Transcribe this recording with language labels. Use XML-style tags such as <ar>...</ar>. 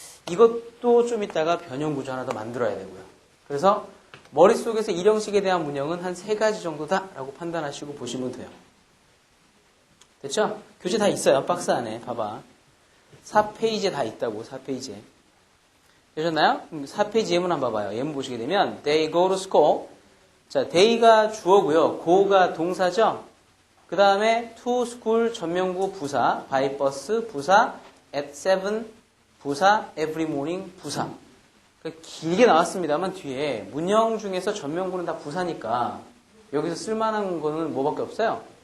<ko>이것도 좀 이따가 변형 구조 하나 더 만들어야 되고요. 그래서 머릿속에서 이 형식에 대한 문형은 한 3가지 정도다라고 판단하시고 보시면 돼요. 됐죠? 교재 다 있어요. 박스 안에. 봐봐. 4페이지에 다 있다고. 4페이지에. 되셨나요? 4페이지 예문 한번 봐봐요.</ko> <en>예문 보시게 되면 They go to school.</en> <ko>자, they가 주어고요. go가 동사죠. 그 다음에 to school 전명구 부사, by bus 부사, at 7 부사, every morning 부사. 길게 나왔습니다만 뒤에 문형 중에서 전명구는 다 부사니까 여기서 쓸만한 거는 뭐밖에 없어요?</ko>